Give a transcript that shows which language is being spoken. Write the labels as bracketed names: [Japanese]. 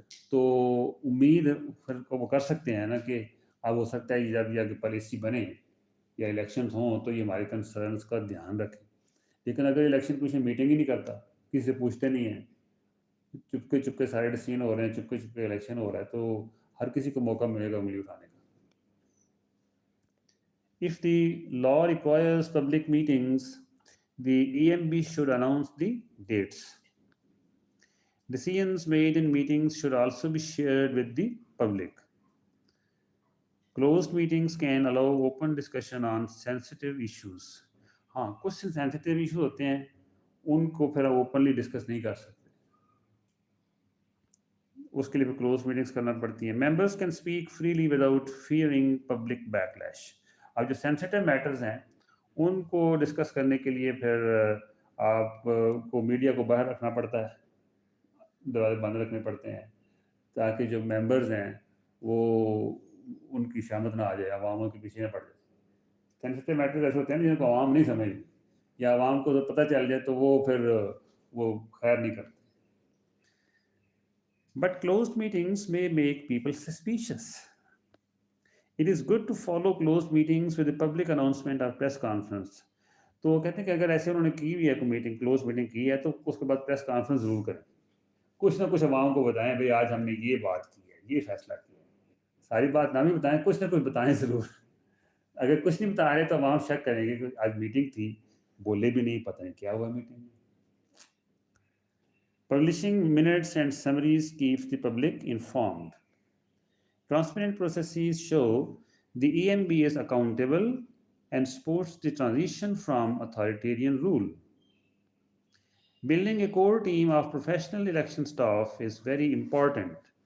[Hindi] तो उम्मीद फिर वो कर सकते हैं ना कि अब हो सकता है जब ये आगे पॉलिसी बने या इलेक्शंस हों तो ये हमारे कंसर्न्स का ध्यान रखें. लेकिन अगर इलेक्शन कमीशन मीटिंग ही नहीं करता, किसी से पूछते नहीं हैं, चुपके चुपके सारे डिसीजन हो रहे हैं, चुपके चुपके इलेक्शन हो रहा है, तो हर किसी को मौका मिलेगा उंगली उठाने का. [English] If the law requires public meetings, the EMB should announce the dates. Decisions made in meetings should also be shared with the public. Closed meetings can allow open discussion on sensitive issues. [Hindi] हाँ, कुछ sensitive issue होते हैं, उनको फिर openly discuss नहीं कर सकते, उसके लिए क्लोज मीटिंग्स करना पड़ती हैं. [English] Members can speak freely without fearing public backlash. [Hindi] अब जो सेंसिटिव मैटर्स हैं उनको डिस्कस करने के लिए फिर आपको मीडिया को बाहर रखना पड़ता है, दरवाजे बंद रखने पड़ते हैं, ताकि जो मेंबर्स हैं वो उनकी शामत ना आ जाए, आवाम के पीछे ना पड़ जाए. इस सेंसिटिव मैटर्स ऐसे होते हैं जिनको आवाम नहीं समझ, या आवाम को तो पता चल जाए तो वो फिर वो खैर नहीं करते. [English] But closed meetings may make people suspicious. It is good to follow closed meetings with a public announcement or press conference. [Hindi] तो वो कहते हैं कि अगर ऐसे उन्होंने की हुई है कोई मीटिंग, क्लोज मीटिंग की है, तो उसके बाद प्रेस कॉन्फ्रेंस जरूर करें, कुछ ना कुछ आवाम को बताएं, भाई आज हमने ये बात की है, ये फैसला किया है. सारी बात ना भी बताएं, कुछ ना कुछ बताएं जरूर. अगर कुछ नहीं बता रहे तो आवाम शक करेंगे कि आज मीटिंग थी, बोले भी नहीं, पता नहीं क्या हुआ मीटिंग में. [English] Publishing minutes and summaries keeps the public informed. Transparent processes show the EMB is accountable and supports the transition from authoritarian rule. Building a core team of professional election staff is very important.